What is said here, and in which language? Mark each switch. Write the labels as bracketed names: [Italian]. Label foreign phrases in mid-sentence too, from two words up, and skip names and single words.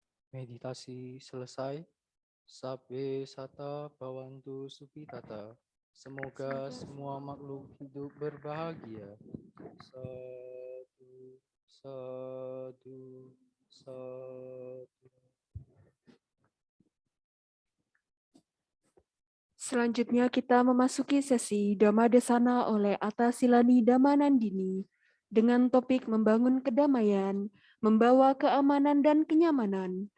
[Indonesian] Meditasi selesai. [Pali] Sabbe sata bhavantu sukhitata. [Indonesian] Semoga semua makhluk hidup berbahagia. [Pali] Sadu, sadu, sadu. [Indonesian] Selanjutnya kita memasuki sesi Dhammadesana oleh Atta Silani Dhammanandini dengan topik membangun kedamaian, membawa keamanan dan kenyamanan.